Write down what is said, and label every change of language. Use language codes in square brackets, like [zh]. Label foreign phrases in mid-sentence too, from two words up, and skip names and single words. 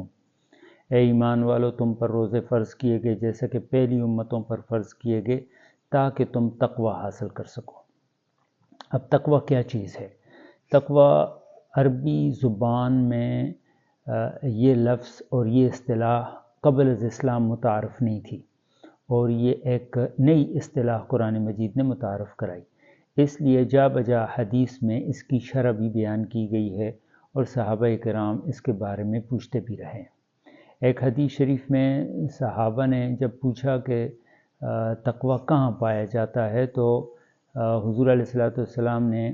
[ur] اے ایمان والو، تم پر روزے فرض کیے گئے جیسا کہ پہلی امتوں پر فرض کیے گئے تاکہ تم تقوی حاصل کر سکو۔ اب تقوی کیا چیز ہے؟ تقوی عربی زبان میں یہ لفظ اور یہ اصطلاح قبل از اسلام متعارف نہیں تھی، اور یہ ایک نئی اصطلاح قرآن مجید نے متعارف کرائی۔ اس لیے جا بجا حدیث میں اس کی شرح بھی بیان کی گئی ہے اور صحابہ کرام اس کے بارے میں پوچھتے بھی رہے۔ ایک حدیث شریف میں صحابہ نے جب پوچھا کہ تقوی کہاں پایا جاتا ہے تو حضور علیہ السلام نے